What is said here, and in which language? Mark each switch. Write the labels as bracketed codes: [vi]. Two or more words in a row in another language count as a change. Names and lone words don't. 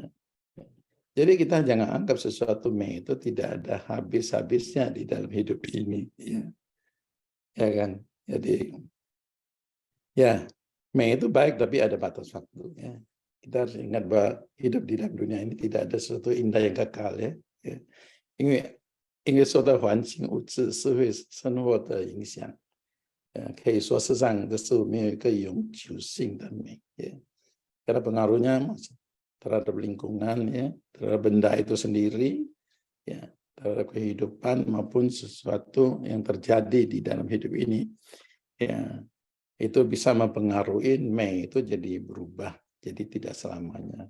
[id] Jadi kita jangan anggap sesuatu Mei itu tidak ada habis-habisnya di dalam hidup ini, ya, ya kan? Jadi, ya, Mei itu baik tapi ada batas waktu, ya. Kita harus ingat bahwa hidup di dalam dunia ini tidak ada sesuatu indah yang kekal, ya. [zh] 因为受到环境、物质、社会生活的影响，可以说世上的事物没有一个永久性的美，ya. [id] Karena pengaruhnya terhadap lingkungan, ya, terhadap benda itu sendiri, ya, terhadap kehidupan maupun sesuatu yang terjadi di dalam hidup ini, ya, itu bisa mempengaruhi Mei itu jadi berubah, jadi tidak selamanya.